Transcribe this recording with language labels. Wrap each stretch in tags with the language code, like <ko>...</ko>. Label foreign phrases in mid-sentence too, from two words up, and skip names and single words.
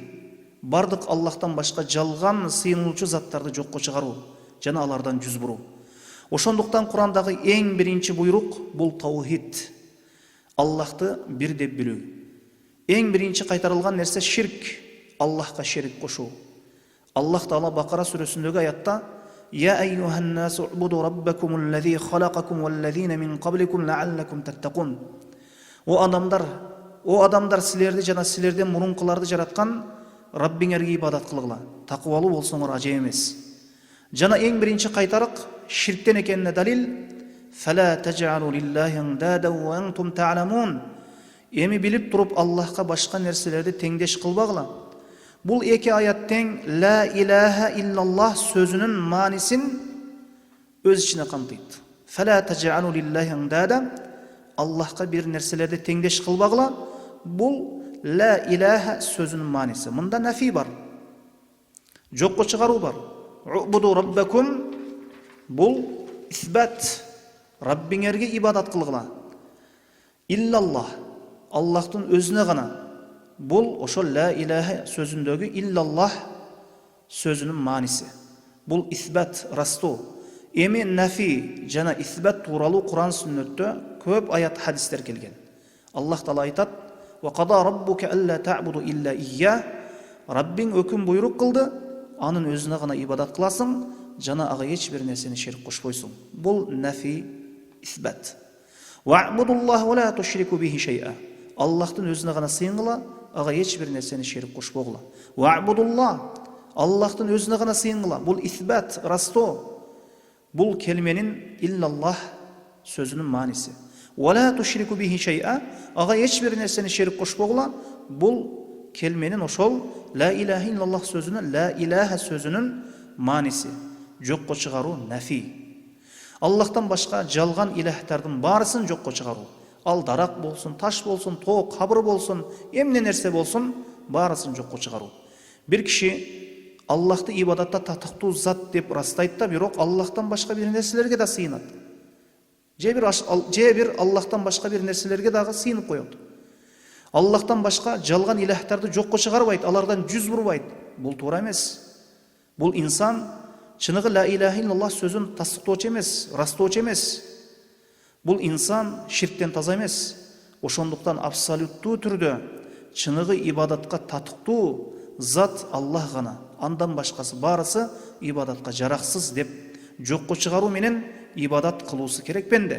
<ky>Бардык Аллахтан башка жалган сыйынуучу заттарды жокко чыгаруу жана алардан жүз буруу. Ошондуктан Курандагы эң биринчи буйрук бұл таухид. Аллахты бир деп билүү. Эң биринчи кайтарылган нерсе ширк, Аллахка шерик кошуу. Аллах Таала Бакара сүрөсүндөгү аятта:</ky> <ar>"يا أيها الناس اعبدوا ربكم الذي خلقكم والذين من قبلكم لعلكم تتقون."</ar> <ky>О адамдар, силерди жана силерден мурункуларды жараткан Раббиңерге ибадат кылгыла, такыбалуу болсоңор ажеп эмес. Жана эң биринчи кайтарык ширктен экенине далил:</ky> <ar>"فلا تجعلوا لله أندادا وأنتم تعلمون."</ar> <ky>Эми билип туруп Аллахка башка нерселерди теңдеш кылбагыла. Бұл эки аят тең</ky> <ar>لا إله إلا الله</ar> <ky>сөзүнүн маанисин өз ичине камтыйт.</ky> <ar>فلا تجعلوا لله أندادا,</ar> <ky>Аллахка бир нерселерди теңдеш кылбагыла. Бұл</ky> <ar>لا إله</ar> <ky>сөзүнүн мааниси. Мында нафи бар, жокко чыгаруу бар.</ky> <ar>اعبدوا ربكم,</ar> <ky>бұл исбат, Раббиңерге ибадат кылгыла. Иллаллах, Аллахтын өзүнө гана. Бұл ошо</ky> <ar>لا إله</ar> <ky>сөзүндөгү иллаллах сөзүнүн мааниси. Бұл исбат, растоо. Эми нафи жана исбат тууралуу Куран сүннөттө көп аят хадистер келген. Аллах Таала айтат:</ky> <ar>"وقضى ربك ألا تعبدوا إلا إياه."</ar> <ky>Раббиң өкүм буйрук кылды, анын өзүнө гана ибадат кыласың, жана ага эч бир нерсени шерик кошпойсуң. Бұл нафи, исбат.</ky> <ar>"واعبدوا الله ولا تشركوا به شيئا."</ar> <ky>Аллахтын өзүнө гана сыйынгыла, ага эч бир нерсени шерик кошпогула.</ky> <ar>"واعبدوا الله."</ar> <ky>Аллахтын өзүнө гана сыйынгыла. Бұл исбат, растоо. Бұл келменин иллаллах сөзүнүн мааниси.</ky> <ar>"ولا تشركوا به شيئا."</ar> <ky>Ага эч бир нерсени шерик кошпогула. Бұл келменин ошол</ky> <ar>لا إله إلا الله</ar> <ky>сөзүнүн,</ky> <ar>لا إله</ar> <ky>сөзүнүн мааниси. Жокко чыгаруу, нафи. Аллахтан башка жалган илахтардын баарысын жокко чыгаруу. Ал дарак болсун, таш болсун, тоо, кабыр болсун, эмне нерсе болсун, баарысын жокко чыгаруу. Бир киши Аллахты ибадатта татыктуу зат деп растайт да, бирок Аллахтан башка бир нерселерге да сыйынат. Же бир Аллахтан башка бир нерселерге дагы сыйынып коет. Аллахтан башка жалган илахтарды жокко чыгарбайт, алардан жүз бурбайт. Бул туура эмес. Бул инсан чыныгы</ky> <ar>لا إله إلا الله</ar> <ky>сөзүн тастыктоочу эмес, растоочу эмес. Бул инсан ширктен таза эмес. Ошондуктан абсолюттуу түрдө чыныгы ибадатка татыктуу зат Аллах гана. Андан башкасы баарысы ибадатка жараксыз деп жокко чыгаруу менен ибадат кылуусу керек бенде.</ky>